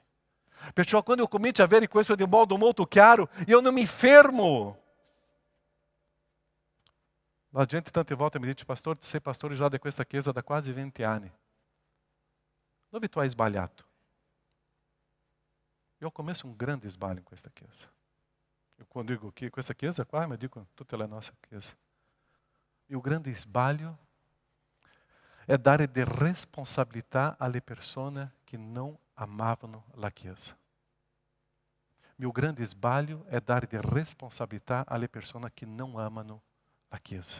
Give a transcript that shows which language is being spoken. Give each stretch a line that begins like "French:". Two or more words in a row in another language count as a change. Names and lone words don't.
Italian: Perciò quando io comincio a avere questo di modo molto chiaro, io non mi fermo. La gente tante volte mi dice, pastor, tu sei pastore già di questa chiesa da quasi 20 anni. Dove tu hai sbagliato? Io ho commesso un grande sbaglio in questa chiesa.
Portuguese: Eu quando digo que
Italian: questa chiesa qua, ma dico tutta la nostra chiesa. E o grande sbaglio è dare de responsabilità alle persone che non amavano la chiesa. Meu grande sbaglio è dare de responsabilità alle persone che non amano la chiesa.